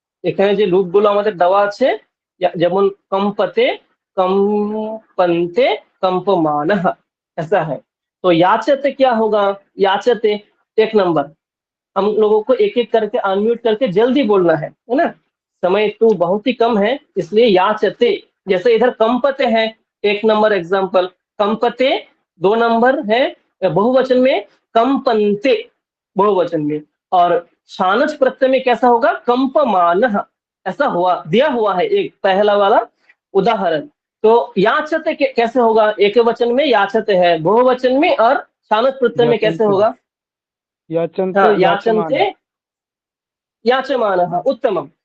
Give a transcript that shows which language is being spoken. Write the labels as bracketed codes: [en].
[bn] এখানে যে রূপগুলো আমাদের দেওয়া আছে, যেমন कंपते, कंपन्ते, कंपमानः, [hi] ऐसा है। तो याचते क्या होगा? याचते एक नंबर, हम लोगों को एक एक करके अनम्यूट करके जल्दी बोलना है ना, समय तो बहुत ही कम है, इसलिए याचते। जैसे इधर कंपते है, एक नंबर एग्जाम्पल, कंपते, 2 नंबर है बहुवचन में, कंपन्ते बहुवचन में। और शानच प्रत्यय में कैसा होगा? कंपमानः, ऐसा हुआ, दिया हुआ है एक पहला वाला उदाहरण। तो याचते कैसे होगा? एक वचन में याचते है, बहुवचन में, और शानच प्रत्यय में कैसे होगा? याचन्ते, याचन्ते याचमानः, उत्तमम।